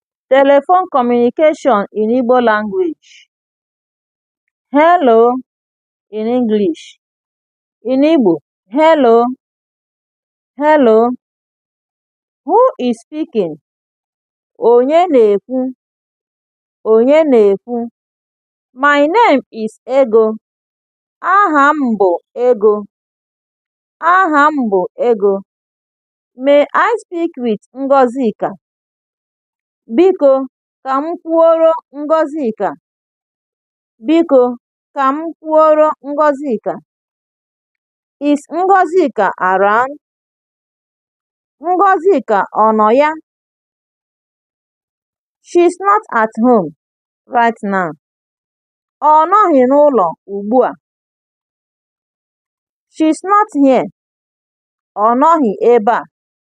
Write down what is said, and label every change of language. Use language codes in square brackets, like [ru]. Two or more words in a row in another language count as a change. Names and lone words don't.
[en] Telephone communication in Igbo language. Hello in English. In Igbo, hello, hello. Who is speaking? [ig] Onye na-ekwu, onye na-ekwu. [en] My name is Ego. [ig] Aha m bụ Ego. Aha m bụ Ego. [en] May I speak with Ngozika? [ig] Biko, ka m kwuoro Ngozika. Biko, ka m kwuoro Ngozika. [en] Is Ngozika around? [ig] Ngozika ọ nọ ya? [en] She's not at home right now. [ig] Ọ nọghị n'ụlọ ugbu a. [en] She's not here. [ig] Ọ nọghị ebe a.